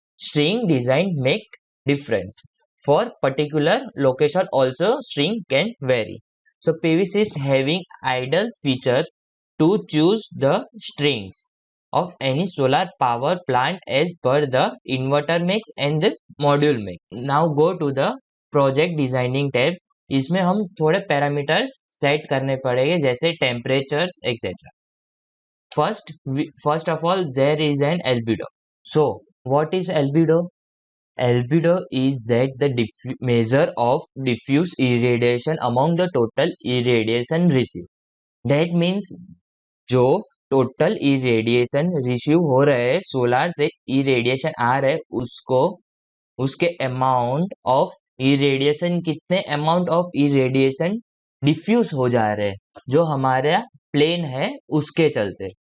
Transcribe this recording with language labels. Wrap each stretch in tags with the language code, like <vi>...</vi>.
<en>String design make difference. For particular location also string can vary. So PVSys having idle feature to choose the strings of any solar power plant as per the inverter mix and the module mix. Now go to the project designing tab.</en> <hi>इसमें हम थोड़े parameters set करने पड़ेंगे, जैसे temperatures etcetera.</hi> <en>First of all, there is an albedo. So what is albedo? Albedo is that the measure of diffuse irradiation among the total irradiation received. That means</en> <hi>जो total irradiation receive हो रहे हैं, solar से irradiation आ रहे हैं, उसको उसके amount of irradiation, कितने अमाउंट ऑफ irradiation डिफ्यूज हो जा रहे हैं जो हमारा प्लेन है उसके चलते.</hi>